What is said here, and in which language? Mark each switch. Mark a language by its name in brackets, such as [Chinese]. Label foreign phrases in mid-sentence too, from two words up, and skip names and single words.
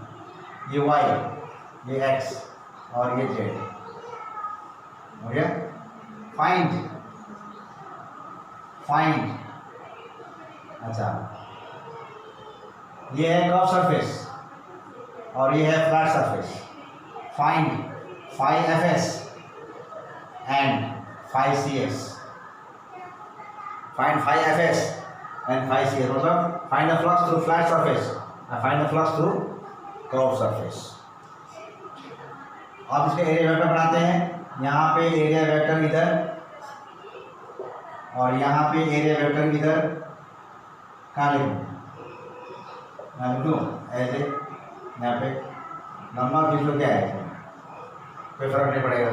[Hindi] ये y, ये x और ये z हो गया। फाइंड, अच्छा, ये है [English] curve surface [Hindi] और ये है [English] flat surface. फाइंड phi fs and phi cs, find phi fs and phi cs, मतलब find the flux through flat surface and find the flux through curved surface। [Hindi] अब इसके [English] area vector [Hindi] बनाते हैं। यहाँ पे [English] area vector [Hindi] इधर और यहाँ पे [English] area vector [Hindi] इधर, कहाँ लिखूँ, यहाँ लिखूँ ऐसे, यहाँ पे लंबा खींच लो, क्या है कोई फर्क नहीं पड़ेगा।